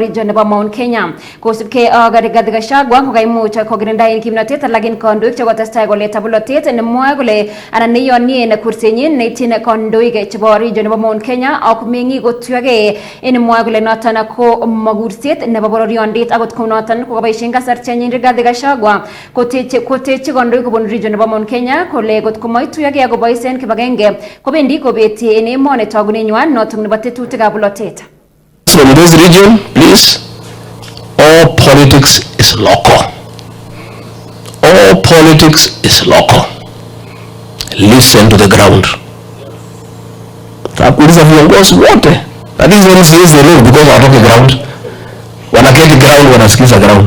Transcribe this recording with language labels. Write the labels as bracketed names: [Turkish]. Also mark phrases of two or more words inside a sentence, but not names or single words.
[Kalenjin] region nebo Mount Kenya kosubkei ak Rigathi Gachagua kokaimuch kokirinda en kimnatet alak en kandoik chekotestai koleta polotet nemwoe kole anan neyonin kursenyin neityin kandoik chebo region nebo Mount Kenya ak meng'ik kotuiyogei en mwoe kole noton ko makurset nebo bororiondit akot kounoton kokaboisien kasartanyin Rigathi Gachagua kotechi kandoik kobun region nebo Mount Kenya kole kot komaituyogei akoboisien kibagenge kobendi kobeti en emoni tagunenywan notok nebo tetutikab polotet. [English] From this region, please, all politics is local. All politics is local. Listen to the ground. [Swahili] Takuuliza viongozi wote. [English] That is when says the law because [Swahili] watoke ground. Wanaketi ground, wanasikiza ground.